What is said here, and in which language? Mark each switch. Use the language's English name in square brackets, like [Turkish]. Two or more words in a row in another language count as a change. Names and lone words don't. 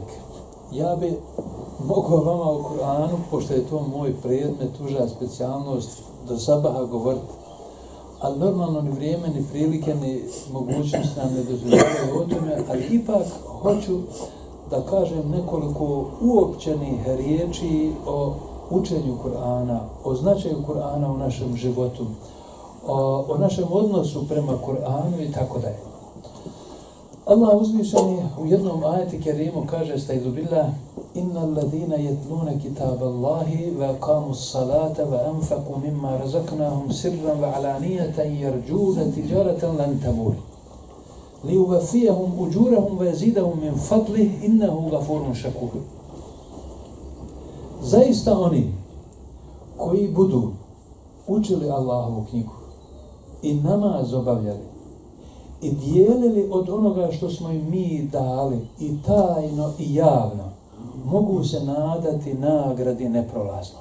[Bosnian] Ja bi mogao vama o Kur'anu, pošto je to moj predmet, uža specijalnost, do sabaha govoriti, ali normalno ni vrijeme, ni prilike, ni mogućnost nam ne dozvoljavaju o tome, ali ipak hoću da kažem nekoliko uopćenih riječi o učenju Kur'ana, o značaju Kur'ana u našem životu, o našem odnosu prema Kur'anu i tako dalje. Allah uzvišeni u jednom ajeti kerimu kaže [Arabic] أستعيذ بالله إن الذين يتلون كتاب الله وأقاموا الصلاة وأنفقوا مما رزقناهم سرا وعلانية يرجون تجارة لن تبور. ليوفيهم أجورهم ويزيدهم من فضله إنه غفور شكور. [Bosnian] Zaista oni koji budu učili Allahovu knjigu i namaz obavljali i dijelili od onoga što smo im mi dali i tajno i javno, mogu se nadati nagradi neprolaznoj.